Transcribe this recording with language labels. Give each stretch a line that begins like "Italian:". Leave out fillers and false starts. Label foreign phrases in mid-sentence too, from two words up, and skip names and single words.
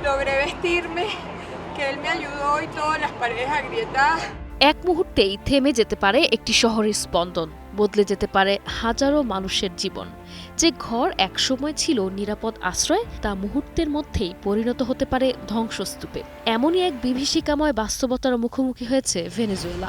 Spanish: logré vestirme, que él me ayudó y todas las paredes agrietadas.
Bangla: এক মুহূর্তেই থেমে যেতে পারে একটি শহরের স্পন্দন, বদলে যেতে পারে হাজারো মানুষের জীবন। যে ঘর একসময় ছিল নিরাপদ আশ্রয়, তা মুহূর্তের মধ্যেই পরিণত হতে পারে ধ্বংসস্তূপে। এমনই এক বিভীষিকাময় বাস্তবতার মুখোমুখি হয়েছে ভেনেজুয়েলা।